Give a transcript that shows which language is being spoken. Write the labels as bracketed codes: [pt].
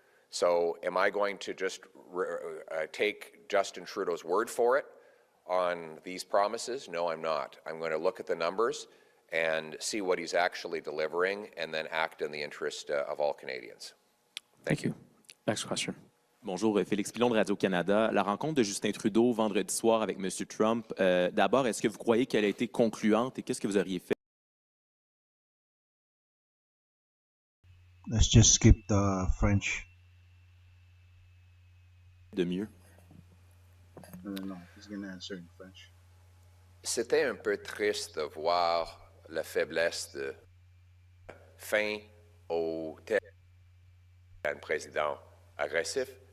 [en] So am I going to just take Justin Trudeau's word for it on these promises? No, I'm not. I'm going to look at the numbers and see what he's actually delivering and then act in the interest of all Canadians. Thank you. Next question. [fr] Bonjour, Félix Pilon de Radio-Canada. La rencontre de Justin Trudeau vendredi soir avec M. Trump, d'abord, est-ce que vous croyez qu'elle a été concluante et qu'est-ce que vous auriez fait? [en] Let's just skip the French. [fr] De mieux? [en] No, he's gonna answer in French. [fr] C'était un peu triste de voir la faiblesse de fin au un président agressif.